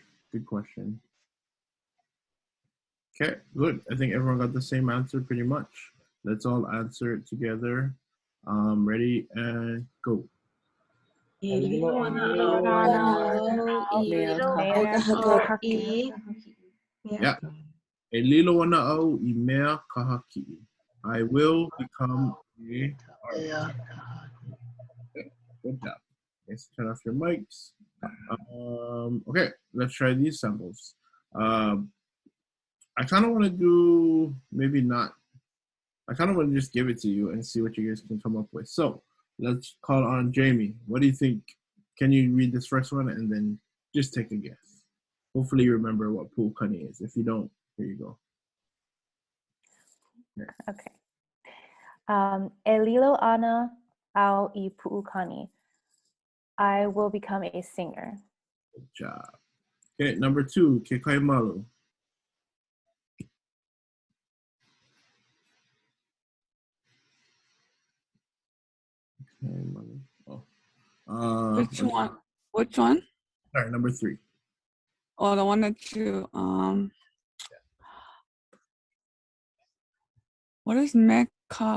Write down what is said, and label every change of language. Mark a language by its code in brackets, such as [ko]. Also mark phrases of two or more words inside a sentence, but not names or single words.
[en] Good question. Okay, good. I think everyone got the same answer pretty much. Let's all answer it together. Ready and go. Yeah. [haw] E lilo wana au I mea kahaki'i. [en] I will become a artist. Okay, good job. Let's turn off your mics. Okay, let's try these samples. I kind of want to do, maybe not. I kind of want to just give it to you and see what you guys can come up with. So let's call on Jamie. What do you think? Can you read this first one and then just take a guess? Hopefully you remember what pu'ukani is. If you don't, here you go. [haw] Okay. E lilo ana au I pu'ukani. [en] I will become a singer. Good job. Okay, number 2, [haw] ke kai malu. [en] Oh. Which one? Which one? All right, number 3. Oh, the one that you What is mecha?